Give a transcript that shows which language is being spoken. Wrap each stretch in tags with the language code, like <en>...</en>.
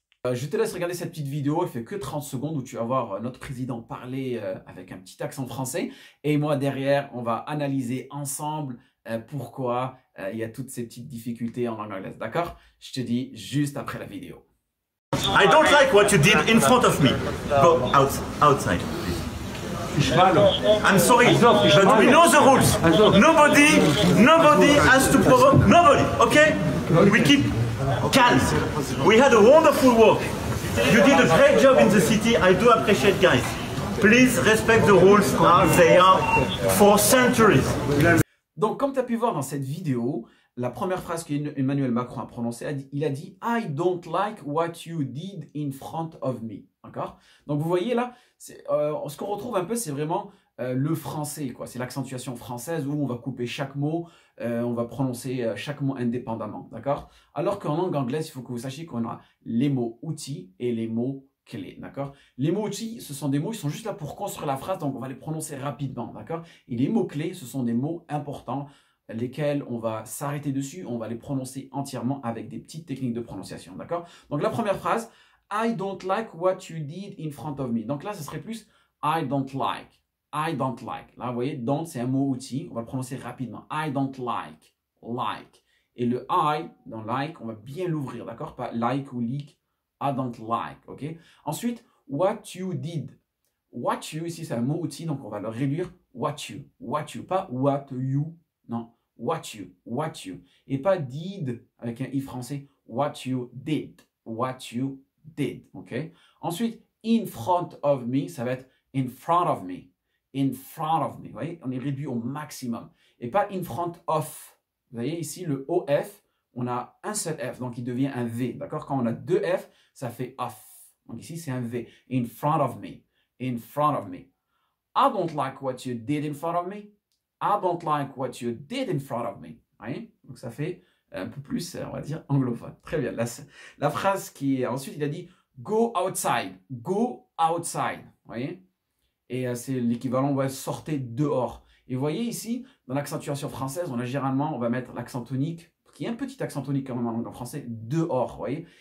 <fr>Je te laisse regarder cette petite vidéo, elle fait que 30 secondes où tu vas voir notre président parler avec un petit accent français. Et moi derrière, on va analyser ensemble pourquoi il y a toutes ces petites difficultés en langue anglaise. D'accord? Je te dis juste après la vidéo.</fr> <en>I don't like what you did in front of me. Go outside, please. I'm sorry, but we know the rules. Nobody has to provoke nobody, okay? We keep calm. We had a wonderful walk. You did a great job in the city. I do appreciate, guys. Please respect the rules as they are for centuries.</en> <fr>Donc, comme tu as pu voir dans cette vidéo, la première phrase qu'Emmanuel Macron a prononcée, il a dit «</fr> <en>I don't like what you did in front of me</en> <fr>». D'accord? Donc, vous voyez là, ce qu'on retrouve un peu, c'est vraiment le français, quoi. C'est l'accentuation française où on va couper chaque mot, on va prononcer chaque mot indépendamment. D'accord? Alors qu'en langue anglaise, il faut que vous sachiez qu'on a les mots outils et les mots clés, d'accord? Les mots outils, ce sont des mots, ils sont juste là pour construire la phrase, donc on va les prononcer rapidement, d'accord? Et les mots clés, ce sont des mots importants, lesquels on va s'arrêter dessus, on va les prononcer entièrement avec des petites techniques de prononciation, d'accord? Donc la première phrase,</fr> <en>I don't like what you did in front of me.</en> <fr>Donc là, ce serait plus</fr> <en>I don't like. I don't like.</en> <fr>Là, vous voyez, don't, c'est un mot outil, on va le prononcer rapidement.</fr> <en>I don't like. Like.</en> <fr>Et le I, dans like, on va bien l'ouvrir, d'accord? Pas like ou leak.</fr> <en>I don't like, ok?</en> <fr>Ensuite,</fr> <en>what you did.</en> <fr>What you, ici, c'est un mot outil, donc on va le réduire.</fr> <en>What you. What you. Pas what you. Non. What you.</en> <fr>Et pas did avec un i français.</fr> <en>What you did. What you did. Ok? Ensuite, in front of me,</en> <fr>ça va être</fr> <en>in front of me. In front of me.</en> <fr>Vous voyez? On est réduit au maximum. Et pas</fr> <en>in front of.</en> <fr>Vous voyez ici, le OF, on a un seul F, donc il devient un V. D'accord? Quand on a deux F, ça fait off. Donc ici, c'est un V.</fr> <en>In front of me. In front of me. I don't like what you did in front of me. I don't like what you did in front of me.</en> <fr>Vous voyez? Donc ça fait un peu plus, on va dire, anglophone. Très bien. La phrase qui est... Ensuite, il a dit go outside.</fr> <en>Go outside.</en> <fr>Vous voyez? Et c'est l'équivalent, on va sortir dehors. Et vous voyez ici, dans l'accentuation française, on va mettre l'accent tonique, qui est un petit accent tonique quand même en langue en français, dehors, vous voyez.</fr>